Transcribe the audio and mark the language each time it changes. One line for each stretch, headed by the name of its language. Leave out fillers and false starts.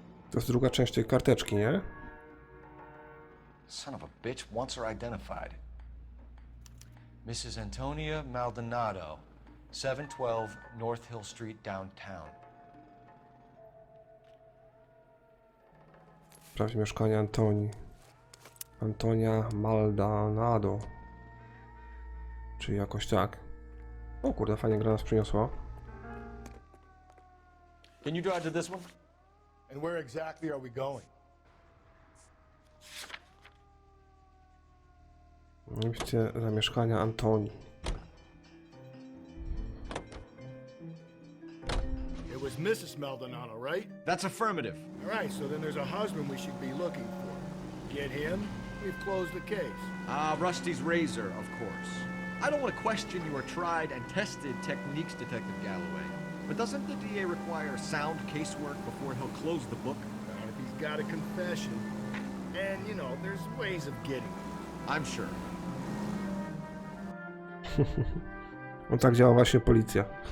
Polish: To jest druga część tej karteczki, nie?
English: Son of a bitch wants her identified. Mrs. Antonia Maldonado, 712 North Hill Street, downtown.
Polish: Sprawdź mieszkanie Antonii. Antonia Maldonado. Czyli jakoś tak. O kurde, fajnie gra nas przyniosła.
English: Can you drive to this one? And where exactly are we going?
Polish: Miejsce zamieszkania Antonii.
English: It was Mrs. Maldonado, right? That's affirmative. All right, so then there's a husband we should be looking for. Get him, we've closed the case. Rusty's razor, of course. I don't want to question your tried and tested techniques, Detective Galloway. But doesn't the DA require sound casework before he'll close the book? Not if he's got a confession. And, you know, there's ways of getting it. I'm sure.
Polish: No tak działa właśnie policja.